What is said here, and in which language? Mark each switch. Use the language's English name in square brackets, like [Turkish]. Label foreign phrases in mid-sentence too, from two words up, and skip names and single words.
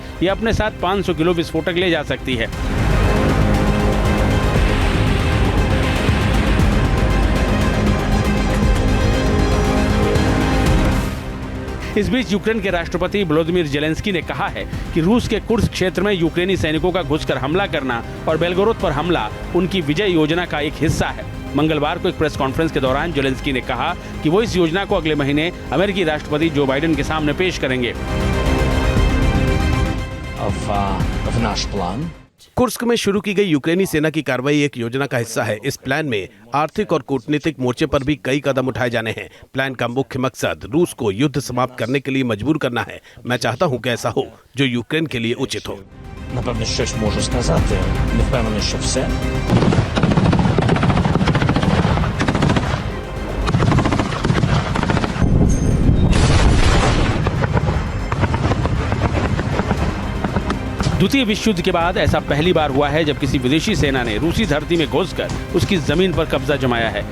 [Hindi] यह अपने साथ 500 किलो विस्फोटक ले जा सकती है। इस बीच यूक्रेन के राष्ट्रपति व्लादिमीर जेलेंस्की ने कहा है कि रूस के कुर्स्क क्षेत्र में यूक्रेनी सैनिकों का घुसकर हमला करना और बेलगोरोद पर हमला उनकी विजय योजना का एक हिस्सा है। मंगलवार को एक [English] press conference [Hindi] के दौरान जेलेंस्की ने कहा कि वो इस योजना को अगले महीने अमेरिकी राष्ट्रपति जो बाइडेन के सामने पेश करेंगे। [Ukrainian] of наш план. [Hindi] कुर्स्क में शुरू की गई यूक्रेनी सेना की कार्रवाई एक योजना का हिस्सा है। इस प्लान में आर्थिक और कूटनीतिक मोर्चे पर भी कई कदम उठाए जाने हैं। प्लान का मुख्य मकसद रूस को युद्ध समाप्त करने के लिए मजबूर करना है। मैं चाहता हूं कि ऐसा हो जो यूक्रेन के लिए उचित हो। [Ukrainian] Напевно, щось можу сказати. Не впевнений, що все. [Hindi] द्वितीय विश्व युद्ध के बाद ऐसा पहली बार हुआ है जब किसी विदेशी सेना ने रूसी धरती में घुसकर उसकी जमीन पर कब्जा जमाया है।